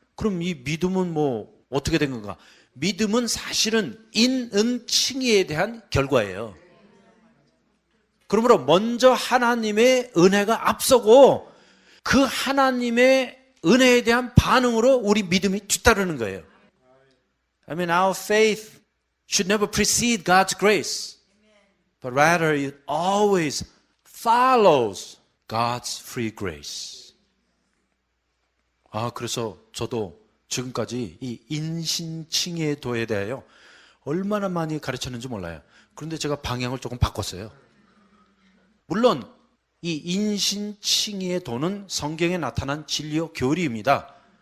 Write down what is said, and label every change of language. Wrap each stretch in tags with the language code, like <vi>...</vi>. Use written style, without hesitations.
<ko>그럼 이 믿음은 어떻게 된 건가? 믿음은 사실은 인은칭의에 대한 결과예요. 그러므로 먼저 하나님의 은혜가 앞서고 그 하나님의 은혜에 대한 반응으로 우리 믿음이 뒤따르는 거예요.</ko> <en>I mean, our faith should never precede God's grace, but rather it always follows God's free grace.</en> <ko>그래서 저도 지금까지 이 인신칭의의 도에 대하여 얼마나 많이 가르쳤는지 몰라요. 그런데 제가 방향을 조금 바꿨어요. 물론 이 인신칭의의 도는 성경에 나타난 진리요 교리입니다.</ko>